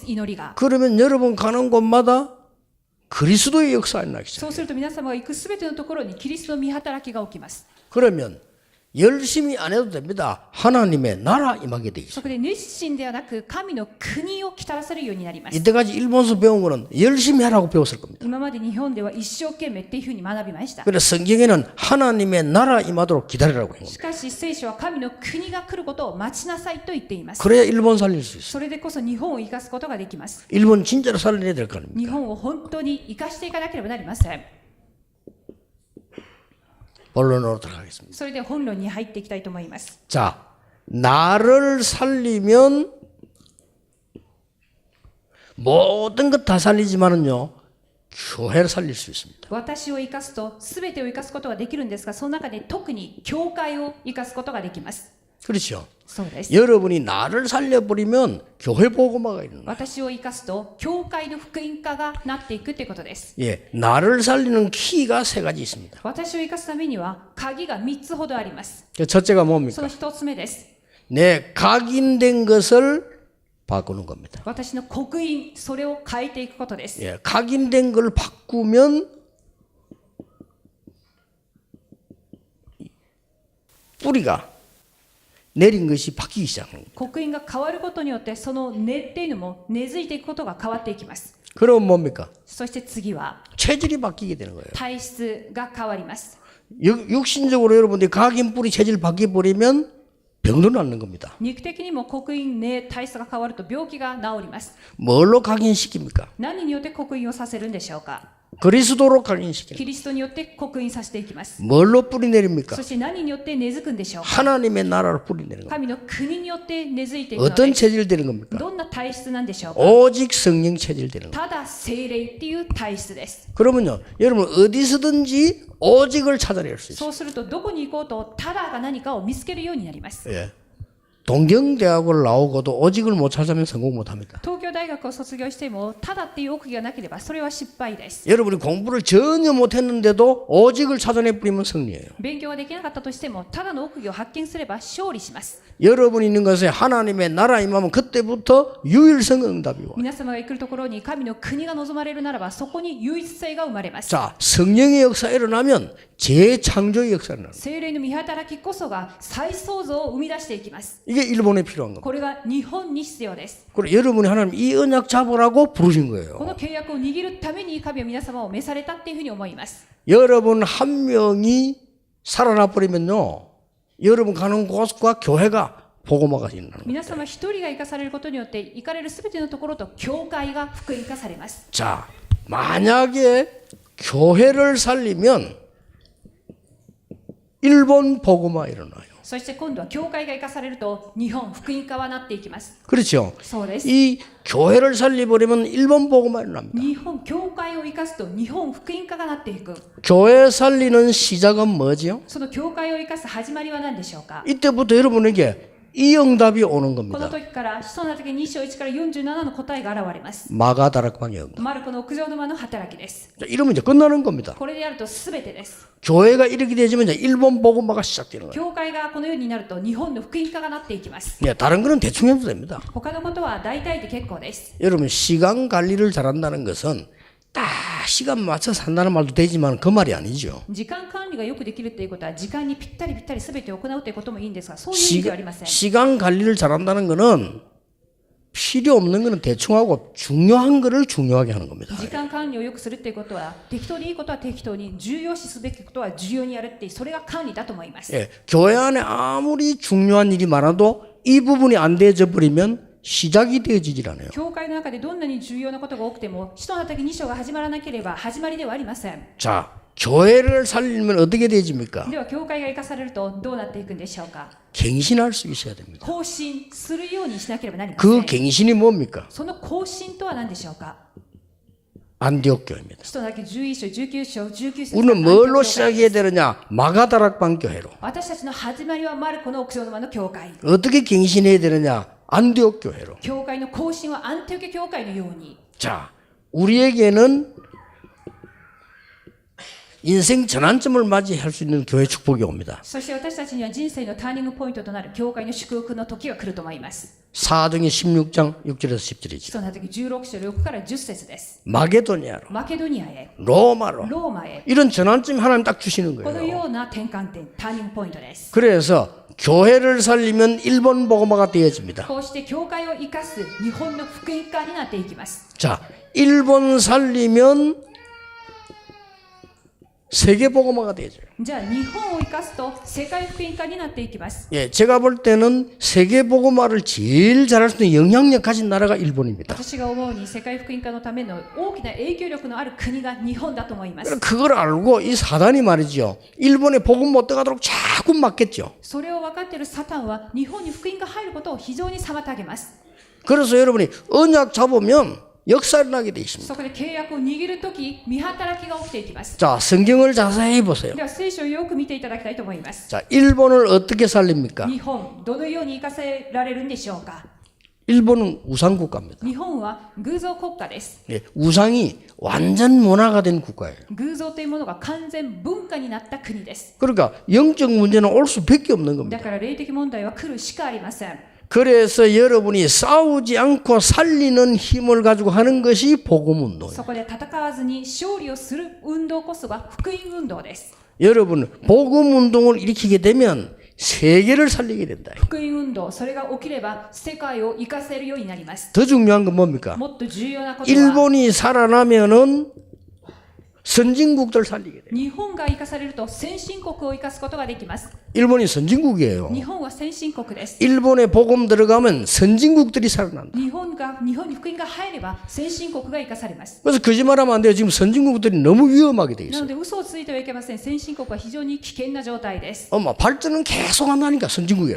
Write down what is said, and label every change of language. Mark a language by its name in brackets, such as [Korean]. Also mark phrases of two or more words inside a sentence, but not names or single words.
[Japanese] 祈りが。 [Korean] 그러면 여러분 가는 곳마다 그리스도의 역사가 나기 [Japanese] そう [Korean] 시작해요. [Japanese] すると皆様が行くすべてのところにキリストの御働きが起きます。 [Korean] 그러면 열심히 안 해도 됩니다. 하나님의 나라 임하게 되겠죠. [Japanese] そこで熱心ではなく神の国をきたらされるようになります。 [Korean] 이때까지 일본에서 배운 거는 열심히 하라고 배웠을 겁니다. [Japanese] 今まで日本では一生懸命っていうふうに学びました。 [Korean] 그래서 성경에는 하나님의 나라 임하도록 기다리라고 한 [Japanese] し [Korean] 겁니다. [Japanese] かし聖書は神の国が来ることを待ちなさいと言っています。 [Korean] 그래야 일본 살릴 수 있어요. [Japanese] それでこそ日本を生かすことができます。 [Korean] 일본 진짜로 살려야 될 거 아닙니까? [Japanese] 日本を本当に生かしていかなければなりません。 [Korean] 본론으로 들어가겠습니다. [Japanese] それで本論に入っていきたいと思います。 [Korean] 자, 나를 살리면 모든 것 다 살리지만은요, 교회를 살릴 수 있습니다. [Japanese] 私を生かすと全てを生かすことができるんですが、その中で特に教会を生かすことができます。 [Korean] 그렇죠. [Japanese] そうです。 [Korean] 여러분이 나를 살려버리면 교회 복음화가 일어나요. [Japanese] 私を生かすと教会の福音化がなっていくということです。 [Korean] 예, 나를 살리는 키가 세 가지 있습니다. [Japanese] 私を生かすためには鍵が3つほどあります。 [Korean] 첫째가 [Japanese] そ [Korean] 뭡니까? [Japanese] の1つ目です。 [Korean] 내 각인된 것을 바꾸는 겁니다. [Japanese] 私の刻印、それを変えていくことです。 [Korean] 예, 각인된 걸 바꾸면 뿌리가 내린 것이 바뀌기 시작합니다. [Japanese] 刻印が変わることによってその根っていうのも根付いていくことが変わっていきます。 [Korean] 그럼 뭡니까? [Japanese] そして次は [Korean] 체질이 바뀌게 되는 거예요. [Japanese] 体質が変わります。 [Korean] 육신적으로 여러분들이 각인 뿌리 체질 바뀌어 버리면 병도 낫는 겁니다. [Japanese] 肉的にも刻印、根、体質が変わると病気が治ります。 [Korean] 뭘로 각인시킵니까? [Japanese] 何によって刻印をさせるんでしょうか。 [Korean] 그리스도로 각인시키는 [Japanese] キリストによって刻印させていきます。 [Korean] 뭘로 뿌리 내립니까? [Japanese] そして何によって根付くんでしょうか。 [Korean] 하나님의 나라로 뿌리 내는 겁니다. [Japanese] 神の国によって根付いていくの [Korean] 어떤 [Japanese] で、 [Korean] 체질 되는 겁니까? [Japanese] どんな体質なんでしょうか。 [Korean] 오직 성령 체질 되는 겁니다. [Japanese] ただ聖霊っていう体質です。 [Korean] 그러면요, 여러분 어디서든지 오직을 찾아낼 수 있어요. [Japanese] そうするとどこに行こうとただが何かを見つけるようになります。 [Korean] 예. 동경대학을 나오고도 오직을 못 찾으면 성공 못 합니다. [Japanese] 東京大学を卒業してもただっていう奥義がなければそれは失敗です。 [Korean] 여러분이 공부를 전혀 못했는데도 오직을 찾아내 버리면 승리예요. [Japanese] 勉強ができなかったとしてもただの奥義を発見すれば勝利します。 [Korean] 여러분이 있는 것에 하나님의 나라 임하면 그때부터 유일성 응답이 와요. [Japanese] 皆様が来るところに神の国が望まれるならばそこに唯一性が生まれます。 [Korean] 자, 성령의 역사가 일어나면 재창조의 역사가 일어나요. [Japanese] 聖霊の見働きこそが再創造を生み出していきます。 [Korean] 이게 일본에 필요한 겁니다. [Japanese] これが日本に必要です。 [Korean] 그리고 여러분이 하나님 이 언약 잡으라고 부르신 [Japanese] こ [Korean] 거예요. [Japanese] の契約を握るために神は皆様を召されたっていうふうに思います。 [Korean] 여러분 한 명이 살아나 버리면요, 여러분 가는 곳과 교회가 복음화가 일어나는 거예요. [Japanese] 皆様一人が生かされることによって行かれるすべてのところと教会が福音化されます。 [Korean] 자, 만약에 교회를 살리면 일본 복음화 일어나요. [Japanese] そして今度は教会が生かされると日本福音化はなっていきます。 [Korean] 그렇죠. [Japanese] そうです。 [Korean] 이 교회를 살려버리면 일본 복음화 일어납니다. [Japanese] 日本教会を生かすと日本福音化がなっていく。 [Korean] 교회 살리는 시작은 뭐지요? [Japanese] その教会を生かす始まりは何でしょうか。 [Korean] 이때부터 여러분에게 이 응답이 오는 [Japanese] この [Korean] 겁니다. [Japanese] 時から使徒の時2章1から47の答えが現れます。 [Korean] 마가다락방의 응답. [Japanese] マルコの屋上の間の働きです。 [Korean] 자, 이러면 이제 끝나는 겁니다. [Japanese] これでやると全てです。 [Korean] 교회가 이렇게 되지면 이제 일본 복음화가 시작되는 거예요. [Japanese] 教会がこのようになると日本の福音化がなっていきます。 [Korean] 네, 다른 거는 대충 해도 됩니다. [Japanese] 他のことは大体で結構です。 [Korean] 여러분 시간 관리를 잘한다는 것은 딱 시간 맞춰 산다는 말도 되지만 그 말이 아니죠. [Japanese] 時間管理がよくできるということは時間にぴったり全て行うということもいいんですが、そういう意味ではありません。 [Korean] 시간 관리를 잘한다는 거는 필요 없는 거는 대충 하고 중요한 거를 중요하게 하는 겁니다. [Japanese] 時間管理をよくするっていうことは適当にいいことは適当に、重要視すべきことは重要にやるっていう、それが管理だと思います。 [Korean] 예, 교회 안에 아무리 중요한 일이 많아도 이 부분이 안 되어져 버리면 시작이 되어지질 않아요. [Japanese] 教会の中でどんなに重要なことが起きても、使徒の働き2章が始まらなければ始まりではありません。 [Korean] 자, 교회를 살리면 어떻게 되집니까? [Japanese] では教会が生かされるとどうなっていくんでしょうか。 [Korean] 갱신할 수 있어야 됩니다. [Japanese] 更新するようにしなければなりませ [Korean] 그 [Japanese] ん。 [Korean] 갱신이 뭡니까? [Japanese] その更新とは何でしょうか。 [Korean] 안디옥 교회입니다. [Japanese] 使徒の働き11章、19章、19節。 [Korean] 우리는 뭘로 시작해야 되느냐? 마가다락방 교회로. [Japanese] 私たちの始まりはマルコの屋上の間の教会。 [Korean] 어떻게 갱신해야 되느냐? 안디옥 교회로. [Japanese] 教会の更新はアンティオケ教会のように。 [Korean] 자, 우리에게는 인생 전환점을 맞이할 수 있는 교회 축복이 옵니다. [Japanese] そして私たちには人生のターニングポイントとなる教会の祝福の時が来ると思います。 [Korean] 사도행전 16장 6절에서 10절이죠. [Japanese] 使徒の働き16章6から10節です。 [Korean] 마게도니아로, [Japanese] マケドニアへ、 [Korean] 로마로. [Japanese] ローマへ、 [Korean] 이런 전환점이 하나님 딱 주시는 [Japanese] この [Korean] 거예요. [Japanese] ような転換点、ターニングポイントです。 [Korean] 그래서 교회를 살리면 일본 복음화가 되어집니다. [Japanese] こうして教会を生かす日本の福音化になっていきます。 [Korean] 자, 일본 살리면 세계 복음화가 되죠. [Japanese] じゃあ日本を生かすと世界福音化になっていきます。 [Korean] 예, 제가 볼 때는 세계 복음화를 제일 잘할 수 있는 영향력 가진 나라가 일본입니다. [Japanese] 私が思うに世界福音化のための大きな影響力のある国が日本だと思います。 [Korean] 그걸 알고 이 사단이 말이죠. 일본에 복음 못 들어가도록 자꾸 막겠죠. [Japanese] それを分かっているサタンは日本に福音が入ることを非常に妨げます。 [Korean] 그래서 여러분이 언약 잡으면 역사를 나게 돼 있습니다. [Japanese] そこで契約を握るとき、見働きが起きていきます。 [Korean] 자, 성경을 자세히 보세요. [Japanese] では聖書をよく見ていただきたいと思います。 [Korean] 자, 일본을 어떻게 살립니까? [Japanese] 日本、どのように生かせられるんでしょうか。 [Korean] 일본은 우상국가입니다. [Japanese] 日本は偶像国家です。 [Korean] 예, 우상이 완전 문화가 된 국가예요. [Japanese] 偶像というものが完全文化になった国です。 [Korean] 그러니까 영적 문제는 올 수밖에 없는 [Japanese] だ [Korean] 겁니다. [Japanese] から霊的問題は来るしかありません。 [Korean] 그래서 여러분이 싸우지 않고 살리는 힘을 가지고 하는 것이 복음 운동이에요. [Japanese] そこで戦わずに勝利をする運動こそが福音運動です。 [Korean] 여러분, 복음 운동을 일으키게 되면 세계를 살리게 된다. [Japanese] 福音運動、それが起きれば世界を生かせるようになります。 [Korean] 더 중요한 건 뭡니까? [Japanese] もっと重要なことは [Korean] 일본이 살아나면은 선진국들 살리게 돼요. [Japanese] 日本が生かされると先進国を生かすことができます。 [Korean] 일본이 선진국이에요. [Japanese] 日本は先進国です。 [Korean] 일본에 복음 들어가면 선진국들이 살아난다. [Japanese] 日本に福音が入れば先進国が生かされます。 [Korean] 그래서 거짓말하면 안 돼요. 지금 선진국들이 너무 위험하게 돼 [Japanese] な [Korean] 있어요. [Japanese] ので嘘をついてはいけません。先進国は非常に危険な状態です。 [Korean] 발전은 계속 한다니까 선진국이에요.